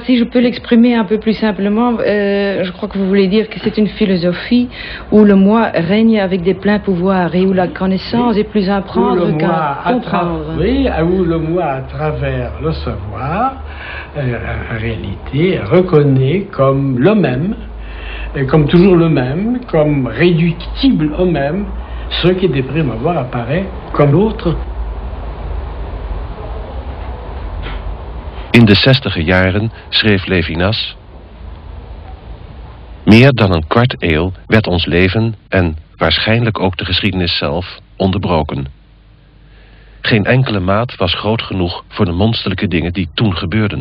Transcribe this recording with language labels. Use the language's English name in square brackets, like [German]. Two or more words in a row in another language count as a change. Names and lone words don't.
[French] Si je peux l'exprimer un peu plus simplement, je crois que vous voulez dire que c'est une philosophie où le moi règne avec des pleins pouvoirs et où la connaissance est plus à prendre qu'à comprendre. Oui, où le moi, à travers le savoir, en réalité, reconnaît comme le même, comme toujours le même, comme réductible au même, ce qui de prime abord apparaît comme l'autre. [Dutch] In de 60e jaren schreef Levinas: meer dan een kwart eeuw werd ons leven en waarschijnlijk ook de geschiedenis zelf onderbroken. Geen enkele maat was groot genoeg voor de monsterlijke dingen die toen gebeurden.